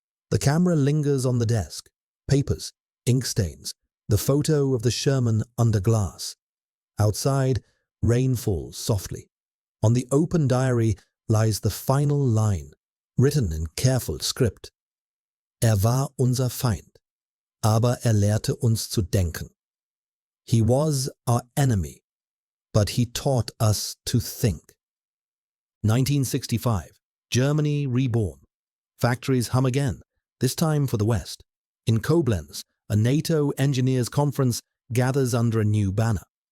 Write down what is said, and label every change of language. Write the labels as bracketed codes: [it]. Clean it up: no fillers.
[en] The camera lingers on the desk, papers, ink stains, the photo of the Sherman under glass. Outside, rain falls softly. On the open diary lies the final line, written in careful script. [de] War unser Feind, aber lehrte uns zu denken. [en] He was our enemy, but he taught us to think. 1965. Germany reborn. Factories hum again, this time for the West. In Koblenz, a NATO engineers conference gathers under a new banner.